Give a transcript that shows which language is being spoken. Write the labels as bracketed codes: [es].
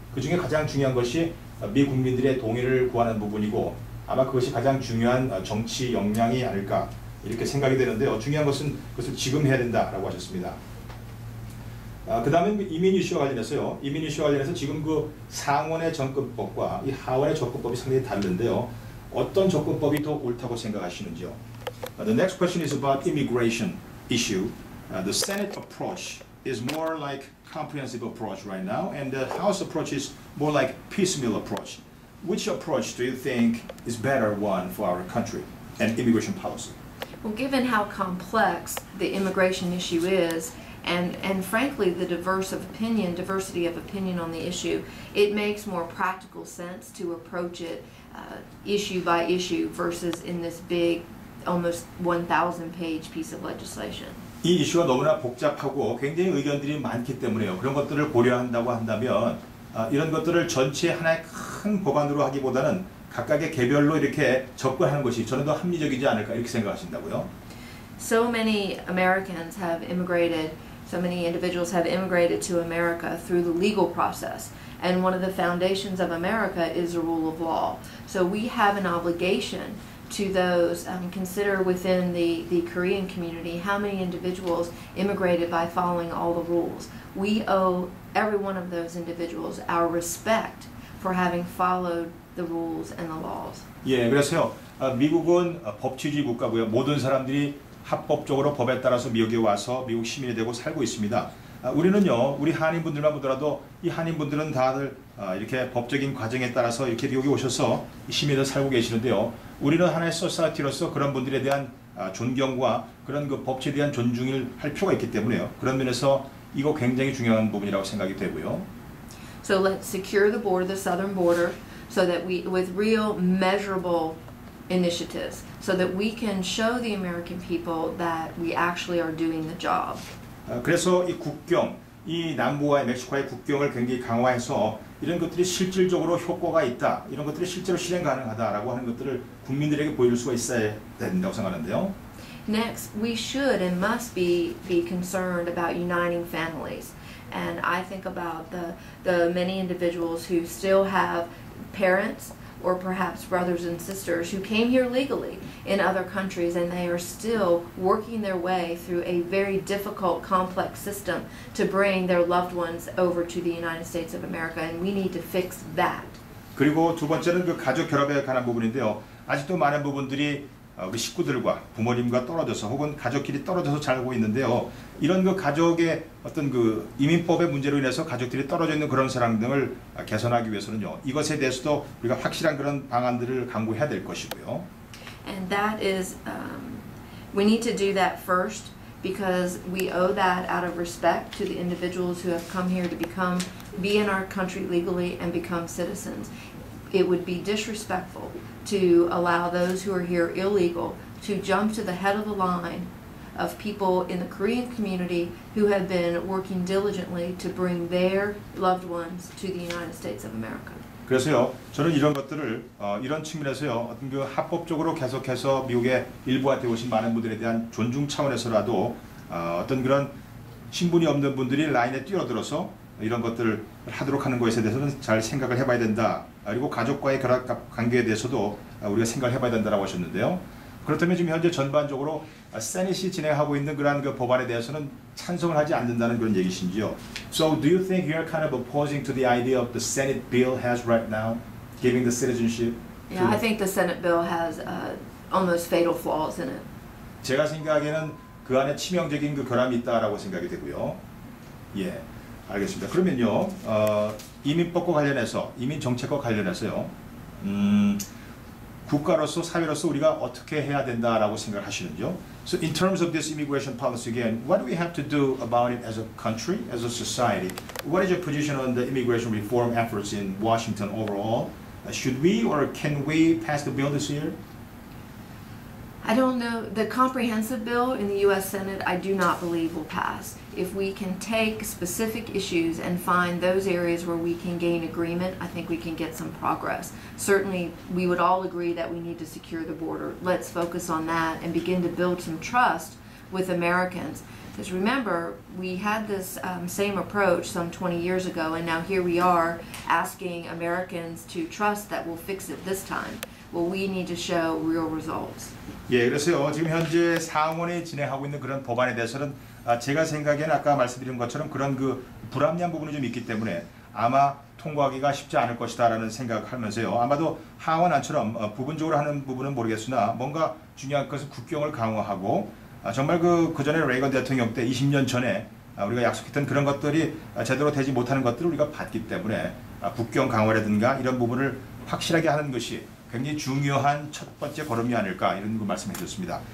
[ko] 그 중에 가장 중요한 것이 미 국민들의 동의를 구하는 부분이고 아마 그것이 가장 중요한 정치 역량이 아닐까 이렇게 생각이 되는데요. 중요한 것은 그것을 지금 해야 된다라고 하셨습니다. 그 다음에 이민 이슈와 관련해서요. 이민 이슈와 관련해서 지금 그 상원의 접근법과 이 하원의 접근법이 상당히 다른데요. 어떤 접근법이 더 옳다고 생각하시는지요? [en] The next question is about immigration issue. The Senate approach is more like comprehensive approach right now, and the House approach is more like piecemeal approach. Which approach do you think is better one for our country and immigration policy? Well, given how complex the immigration issue is, and frankly the diversity of opinion on the issue, it makes more practical sense to approach it issue by issue versus in this big, almost 1,000-page piece of legislation. [ko] 이 이슈가 너무나 복잡하고 굉장히 의견들이 많기 때문에요. 그런 것들을 고려한다고 한다면 이런 것들을 전체 하나의 큰 법안으로 하기보다는 각각의 개별로 이렇게 접근하는 것이 저는 더 합리적이지 않을까 이렇게 생각하신다고요? [en] So many Americans have immigrated, so many individuals have immigrated to America through the legal process. And one of the foundations of America is the rule of law. So we have an obligation to those, consider within the Korean community how many individuals immigrated by following all the rules. We owe every one of those individuals our respect for having followed the rules and the laws. [ko] 예, 그래서요. 미국은 법치주의 국가고요. 모든 사람들이 합법적으로 법에 따라서 미국에 와서 미국 시민이 되고 살고 있습니다. 우리는요, 우리 한인분들만 보더라도 이 한인분들은 다들 이렇게 법적인 과정에 따라서 이렇게 미국에 오셔서 시민으로 살고 계시는데요. 우리는 하나의 소사이티로서 그런 분들에 대한 존경과 그런 그 법치에 대한 존중을 할 필요가 있기 때문에요. 그런 면에서 이거 굉장히 중요한 부분이라고 생각이 되고요. [en] So let's secure the border, the southern border, so that we, with real measurable initiatives, so that we can show the American people that we actually are doing the job. [ko] 그래서 이 국경, 이 남부와 멕시코의 국경을 굉장히 강화해서 이런 것들이 실질적으로 효과가 있다, 이런 것들이 실제로 실행 가능하다라고 하는 것들을 국민들에게 보여줄 수가 있어야 된다고 생각하는데요. [en] Next, we should and must be concerned about uniting families. And I think about the many individuals who still have parents or perhaps brothers and sisters who came here legally in other countries, and they are still working their way through a very difficult, complex system to bring their loved ones over to the United States of America, and we need to fix that. [ko] 그리고 두 번째는 그 가족 결합에 관한 부분인데요. 아직도 많은 부분들이 우리 식구들과 부모님과 떨어져서 혹은 가족끼리 떨어져서 살고 있는데요. 이런 그 가족의 어떤 그 이민법의 문제로 인해서 가족들이 떨어져 있는 그런 사람 등을 개선하기 위해서는요. 이것에 대해서도 우리가 확실한 그런 방안들을 강구해야 될 것이고요. [en] And that is, we need to do that first because we owe that out of respect to the individuals who have come here to be in our country legally and become citizens. It would be disrespectful to allow those who are here illegal to jump to the head of the line of people in the Korean community who have been working diligently to bring their loved ones to the United States of America. [ko] 그래서요, 저는 이런 것들을 이런 측면에서요, 어떤 그 합법적으로 계속해서 미국의 일부가 되어 오신 많은 분들에 대한 존중 차원에서라도 어떤 그런 신분이 없는 분들이 라인에 뛰어들어서 이런 것들을 하도록 하는 것에 대해서는 잘 생각을 해봐야 된다. 그리고 가족과의 결합 관계에 대해서도 우리가 생각을 해봐야 된다라고 하셨는데요. 그렇다면 지금 현재 전반적으로 세닛이 진행하고 있는 그러한 그 법안에 대해서는 찬성을 하지 않는다는 그런 얘기신지요. [en] So do you think you are kind of opposing to the idea of the Senate bill has right now, giving the citizenship? Yeah, I think the Senate bill has almost fatal flaws in it. [ko] 제가 생각에는 그 안에 치명적인 그 결함이 있다라고 생각이 되고요. 예, 알겠습니다. 그러면요, 이민법과 관련해서, 이민 정책과 관련해서요, 국가로서 사회로서 우리가 어떻게 해야 된다라고 생각하시는지요? [en] So in terms of this immigration policy again, what do we have to do about it as a country, as a society? What is your position on the immigration reform efforts in Washington overall? Should we or can we pass the bill this year? I don't know. The comprehensive bill in the U.S. Senate, I do not believe will pass. If we can take specific issues and find those areas where we can gain agreement, I think we can get some progress. Certainly, we would all agree that we need to secure the border. Let's focus on that and begin to build some trust with Americans. Because remember, we had this same approach some 20 years ago, and now here we are asking Americans to trust that we'll fix it this time. Well, we need to show real results. [ko] 예, 그래서요. 지금 현재 상원이 진행하고 있는 그런 법안에 대해서는 제가 생각에는 아까 말씀드린 것처럼 그런 그 불합리한 부분이 좀 있기 때문에 아마 통과하기가 쉽지 않을 것이다라는 생각하면서요. 아마도 하원 안처럼 부분적으로 하는 부분은 모르겠으나 뭔가 중요한 것은 국경을 강화하고 정말 그 전에 레이건 대통령 때 20년 전에 우리가 약속했던 그런 것들이 제대로 되지 못하는 것들을 우리가 봤기 때문에 국경 강화라든가 이런 부분을 확실하게 하는 것이 굉장히 중요한 첫 번째 걸음이 아닐까 이런 거 말씀해 주셨습니다.